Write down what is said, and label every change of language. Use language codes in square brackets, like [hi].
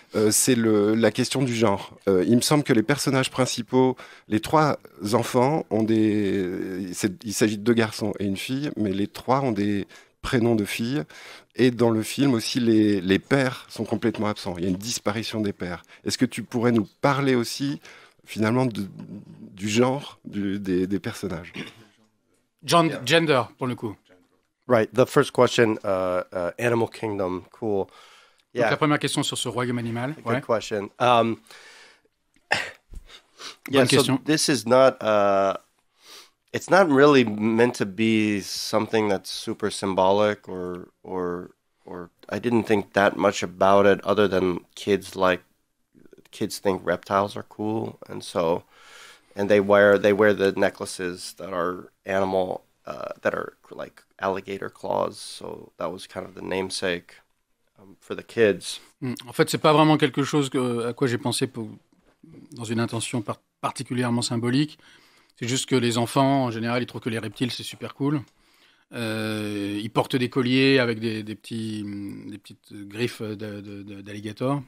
[fr] C'est la question du genre. Il me semble que les personnages principaux, les trois enfants, il s'agit de 2 garçons et une fille, mais les 3 ont des prénoms de filles. Et dans le film aussi, les pères sont complètement absents. Il y a une disparition des pères. Est-ce que tu pourrais nous parler aussi, finalement, du genre des personnages? Gender, pour le coup. [en] Right. The first question, Animal Kingdom, cool. Yeah. [fr] Donc la première question sur ce royaume animal. [en] Good question. Yeah, question. So this is not. It's not really meant to be something that's super symbolic, or I didn't think that much about it, other than kids think reptiles are cool, and they wear the necklaces that are animal. That are like alligator claws, so that was kind of the namesake for the kids. [fr] En fait, c'est pas vraiment quelque chose à quoi j'ai pensé dans une intention particulièrement symbolique. C'est juste que les enfants, en général, ils trouvent que les reptiles c'est super cool. Ils portent des colliers avec des petites griffes d'alligator.